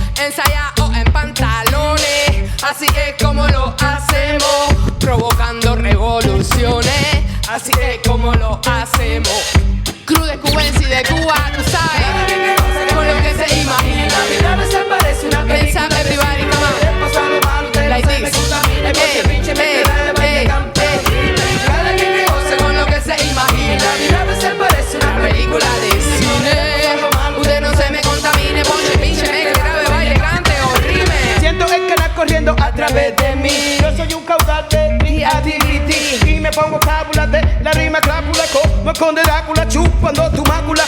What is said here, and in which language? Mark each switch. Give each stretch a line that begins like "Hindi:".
Spanish: Ensayado en pantalones, así es como lo hacemos. Provocando revoluciones, así es como lo hacemos. Krudxs Cubensi de Cuba, tú sabes, con lo que se imagina. La vida me se parece una película.
English: Pensaba everybody, come on, like this.
Spanish: Cada quien que goce con lo que se imagina. La vida me se parece una película de cine. Usted no se me contamine, ponche, pinche, me grabe, baile, cante o rime. Siento el canal corriendo a través de mí. Yo soy un caudal de creativity y me pongo cábula de la rima crápula como el conde Drácula chupando tu mácula.